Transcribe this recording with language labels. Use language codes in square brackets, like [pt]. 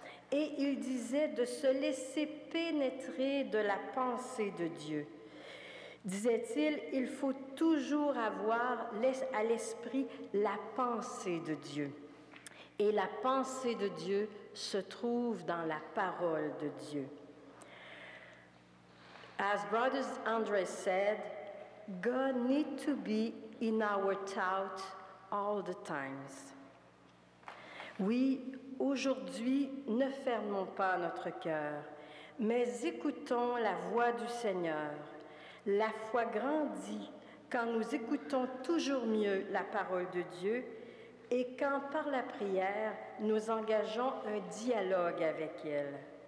[fr] Et il disait de se laisser pénétrer de la pensée de Dieu. Disait-il, il faut toujours avoir à l'esprit la pensée de Dieu. Et la pensée de Dieu se trouve dans la parole de Dieu. [en] As Brother Andre said, God needs to be in our thought all the times. [fr] Oui, aujourd'hui, ne fermons pas notre cœur, mais écoutons la voix du Seigneur. La foi grandit quand nous écoutons toujours mieux la parole de Dieu et quand, par la prière, nous engageons un dialogue avec elle.